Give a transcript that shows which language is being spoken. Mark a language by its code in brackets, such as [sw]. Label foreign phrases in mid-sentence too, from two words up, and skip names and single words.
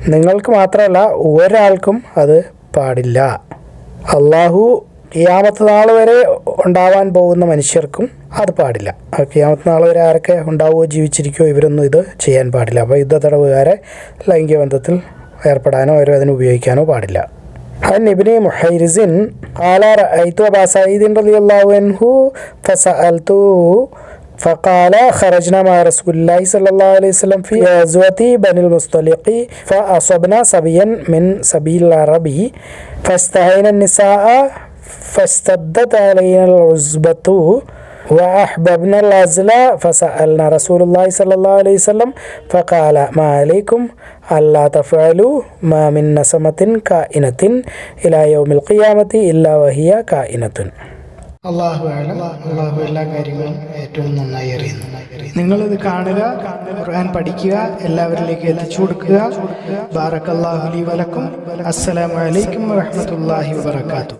[ml] നിങ്ങൾക്ക് മാത്രമല്ല ഒരാൾക്കും അത് പാടില്ല. അള്ളാഹു ഖിയാമത്ത് നാൾ വരെ ഉണ്ടാവാൻ പോകുന്ന മനുഷ്യർക്കും അത് പാടില്ല. ഖിയാമത്ത് നാൾ വരെ ആരൊക്കെ ഉണ്ടാവുകയോ ജീവിച്ചിരിക്കുകയോ ഇവരൊന്നും ഇത് ചെയ്യാൻ പാടില്ല. അപ്പോൾ യുദ്ധ തടവുകാരെ ലൈംഗിക ബന്ധത്തിൽ ഏർപ്പെടാനോ അവരും അതിന് ഉപയോഗിക്കാനോ പാടില്ല. [ar] عن ابن محيرز قال رأيت أبا سعيد رضي الله عنه فسألته فقال خرجنا مع رسول الله صلى الله عليه وسلم في غزوة بني المصطلق فأصبنا صبيا من سبيل العرب فاستهينا النساء فاشتدت علينا العزبة وأحببنا العزل فسألنا رسول الله صلى الله عليه وسلم فقال ما عليكم ألا تفعلوا ما من نسمة كائنة إلى يوم القيامة إلا وهي كائنة. [ml] അള്ളാഹു എല്ലാ കാര്യങ്ങളും ഏറ്റവും നന്നായി അറിയുന്നു. നിങ്ങളിത് കാണുക, ഖുർആൻ പഠിക്കുക, എല്ലാവരിലേക്ക് എത്തിച്ചു കൊടുക്കുക. [ar] بارك الله لي ولكم. السلام عليكم ورحمة الله وبركاته.